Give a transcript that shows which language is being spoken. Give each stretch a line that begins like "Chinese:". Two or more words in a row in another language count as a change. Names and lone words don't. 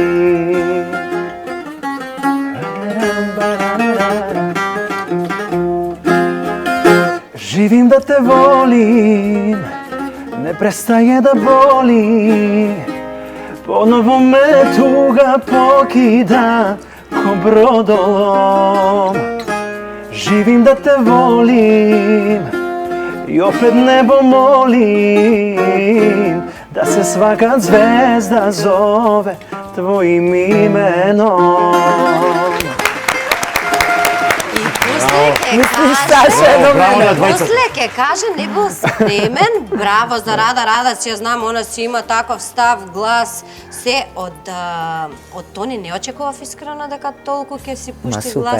Serbian: Živim da te volim, ne prestaje da boli, ponovo me tuga pokida ko brodolom. Živim da te volim i opet nebo molim da se svaka zvezda zove tvojim imenom.
Macedonian: После ке каже него спремен, браво за Рада, си ја знам, она си има таков став, глас, се од Тони не очекував искрено дека толку ќе си пушти глас.